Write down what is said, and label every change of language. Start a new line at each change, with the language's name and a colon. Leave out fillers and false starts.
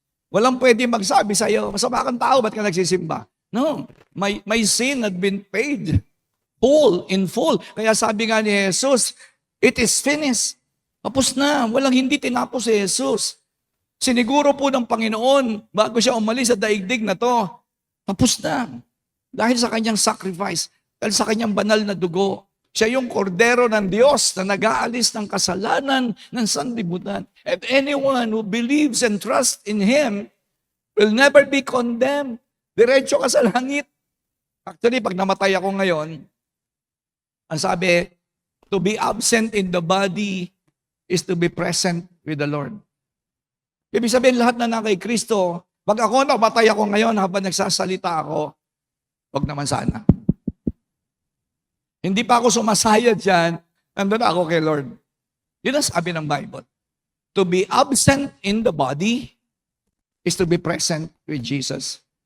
Filipino: Walang pwede magsabi sa'yo, masama kang tao, ba't ka nagsisimba?
English: No, my sin had been paid in full.
Filipino: Kaya sabi nga ni Jesus,
English: it is finished.
Filipino: Tapos na, walang hindi tinapos si Jesus. Siniguro po ng Panginoon bago siya umalis sa daigdig na to. Tapos na. Dahil sa kanyang sacrifice, dahil sa kanyang banal na dugo. Siya yung kordero ng Diyos na nag-aalis ng kasalanan ng sanlibutan.
English: And anyone who believes and trusts in Him will never be condemned.
Filipino: Diretso ka sa langit. Actually, pag namatay ako ngayon, ang sabi,
English: to be absent in the body is to be present with the Lord.
Filipino: Ibig sabihin, lahat na kay Kristo, pag ako namatay ako ngayon habang nagsasalita ako, wag naman sana. Hindi pa ako sumasayad dyan, nandun ako kay Lord. Yun ang sabi ng Bible.
English: To be absent in the body is to be present with Jesus.